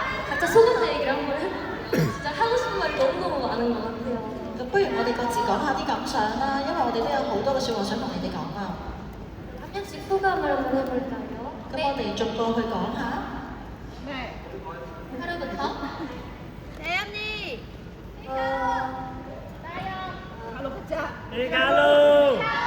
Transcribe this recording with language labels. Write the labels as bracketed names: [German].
[Korean] 각자 소감내 얘기를 한번 해볼까요? 진짜 하고 싶은 말이 너무너무 많은 것 같아요. [Cantonese] 咁不如我哋各自講下啲感想啦，因為我哋都有好多嘅説話想同你哋講啊。 [Korean] 한 명씩 소감을 한번 해볼까요? [Cantonese] 咁我哋逐個去講下。 [Korean] 하루부터? 대현이! 갈로 가자. 네, 갈로.